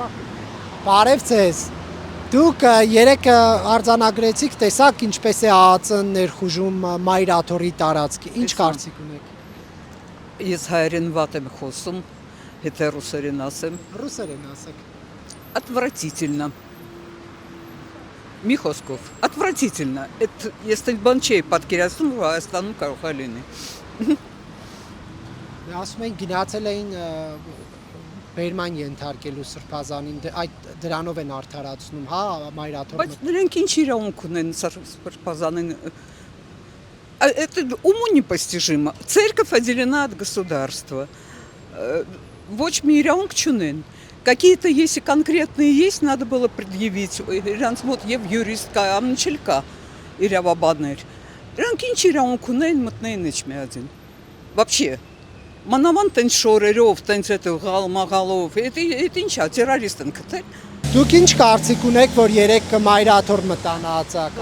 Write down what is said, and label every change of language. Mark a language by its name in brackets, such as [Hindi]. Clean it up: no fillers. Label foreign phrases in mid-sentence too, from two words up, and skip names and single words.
[Armenian] Բարև ձեզ։ Դուք երեք արձանագրեցիք, տեսակ ինչպես է ԱԱԾ-ն ներխուժում Մայրաթորի տարածքի, ինչ կարծիք ունեք։ Ես հայերեն վատ եմ խոսում, հետո ռուսերեն ասեմ։ Ռուսերեն ասեք։ Отвратительно. Մի խոսքով, [Russian] отвратительно. Это если [Armenian] բան չի պատկերացնում, որ Հայաստանում կարող է լինի։ Ասում են գնացել էին բերման ենթարկելու սրբազանին, այդ դրանով են արդարացնում, հա, Մայրաթորը։ Բայց նրանք ինչ իրավունք ունեն սրբազանին։ [Russian] Это уму непостижимо. Церковь отделена от государства. [Armenian] Ոչ մի իրավունք չունեն։ [Russian] Какие-то если конкретные есть, надо было предъявить. [Armenian] Իրանց մոտ եւ յուրիստ կա, ամնչել կա իրավաբաններ։ Նրանք ինչ իրավունք ունեն մտնեն իջմիածին։ Вообще Մանավանդ տենց շորերով, տենց այդ մաղալով, այդ ինչ է, տերորիստ են գտել։ Դուք ինչ կարծիք ունեք, որ երեք Մայրաթոր մտան ԱԱԾ-ական։